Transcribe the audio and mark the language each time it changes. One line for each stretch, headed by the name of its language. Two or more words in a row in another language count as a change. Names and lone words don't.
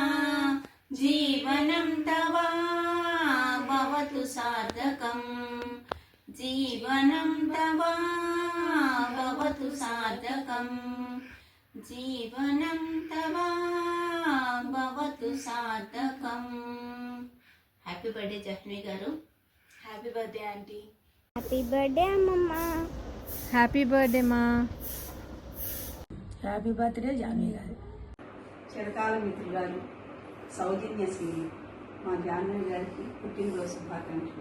Sanskrit: जीवनं तव भवतु सार्थकम् जीवनं तव भवतु सार्थकम् जीवनं तव भवतु सार्थकम्
English: Happy birthday
Sanskrit: జహ్నవి గారు.
English: Happy birthday aunty. Happy birthday అమ్మమ్మ. Happy birthday మా. Happy birthday జాన్వి గారు.
Telugu: చిరకాల మిత్రురాలు సౌజన్యశ్రీ మా జాన్వి గారికి పుట్టినరోజు శుభాకాంక్షలు.